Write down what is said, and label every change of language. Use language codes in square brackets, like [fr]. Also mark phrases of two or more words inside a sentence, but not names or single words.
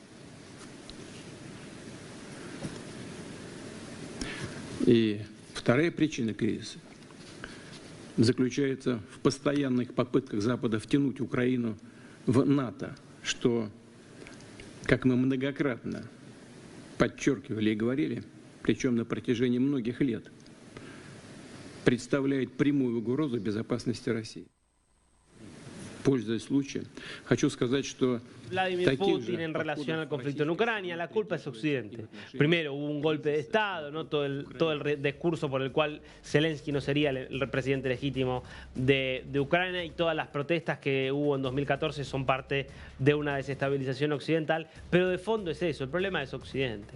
[ru] И вторая причина кризиса заключается в постоянных попытках Запада втянуть Украину в НАТО, что, как мы многократно подчеркивали и говорили, причем на протяжении многих лет, представляет прямую угрозу безопасности России. Pользуясь случаем, хочу сказать, что [es] Vladimir Putin en relación al conflicto en Ucrania, la culpa es Occidente. Primero hubo un golpe de Estado, ¿no? todo el discurso por el cual Zelensky no sería el presidente legítimo de Ucrania, y todas las protestas que hubo en 2014 son parte de una desestabilización occidental, pero de fondo es eso, el problema es Occidente.